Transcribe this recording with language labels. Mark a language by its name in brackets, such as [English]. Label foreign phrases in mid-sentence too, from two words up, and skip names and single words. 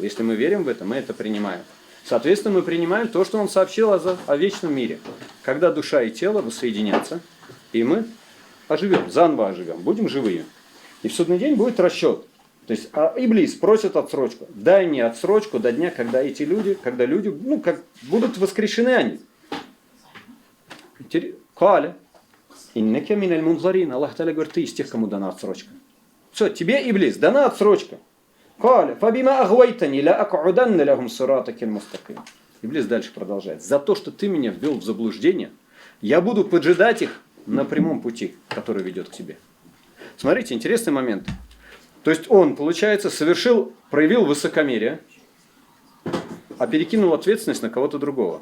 [Russian] Если мы верим в это, мы это принимаем. Соответственно, мы принимаем то, что он сообщил о вечном мире. Когда душа и тело воссоединятся, и мы оживем, заново оживем, будем живые. И в судный день будет расчет. То есть Иблис просит отсрочку. Дай мне отсрочку до дня, когда эти люди, будут воскрешены они. [Arabic] قال. إنك من المنظرين. الله تعالى [Russian] говорит, ты из тех, кому дана отсрочка. Все, тебе, Иблис, дана отсрочка. [Arabic] قال. فبما أغويتني لأقعدن لهم صراطك المستقيم. [Russian] Иблис дальше продолжает. За то, что ты меня ввел в заблуждение, я буду поджидать их на прямом пути, который ведет к тебе. Смотрите, интересный момент. То есть он, получается, проявил высокомерие, а перекинул ответственность на кого-то другого.